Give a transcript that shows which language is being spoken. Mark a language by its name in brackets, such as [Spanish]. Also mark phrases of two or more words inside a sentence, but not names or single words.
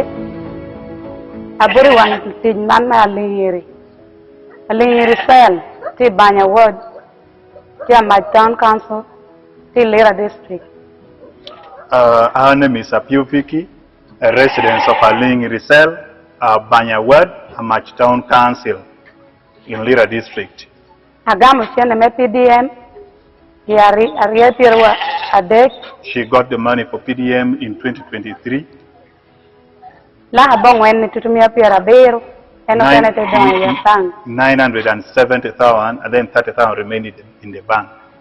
[Lango (Uganda)] Aburi wan ti manna alingiri cell ti Banya ward ti my [English] town council [Lango (Uganda)] ti Lira district. [English] Our name is Apio Vicky, a resident of Alingiri cell, Banya ward, Amach town council in Lira district. [Lango (Uganda)] Agamu siene me PDM. [English] She got the money for PDM in 2023. 970,000 and then 30,000 remained in the bank.